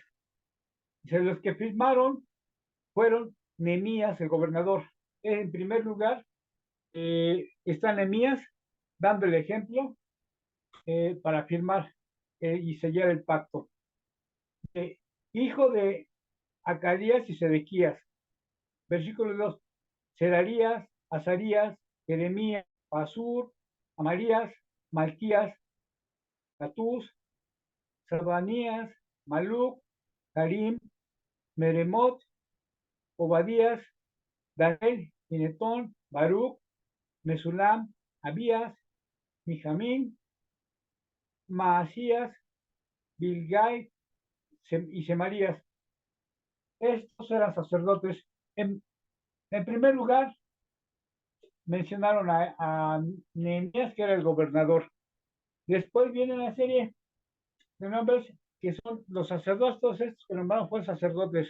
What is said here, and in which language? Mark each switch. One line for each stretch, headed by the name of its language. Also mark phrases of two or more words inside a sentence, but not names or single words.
Spanish: Dice, los que firmaron fueron Nehemías, el gobernador. En primer lugar, está Nehemías dando el ejemplo para firmar y sellar el pacto. Hijo de Acarías y Sedequías. Versículo 2. Serarías, Azarías, Jeremías, Pasur, Amarías, Malquías, Catús, Sabanías, Maluc, Harim, Meremot, Obadías, Daniel, Ginetón, Baruch, Mesulam, Abías, Mijamín, Maasías, Bilgai y Semarías. Estos eran sacerdotes. En primer lugar, mencionaron a Nehemías, que era el gobernador. Después viene una serie de nombres que son los sacerdotes, todos estos que nombraron fueron sacerdotes.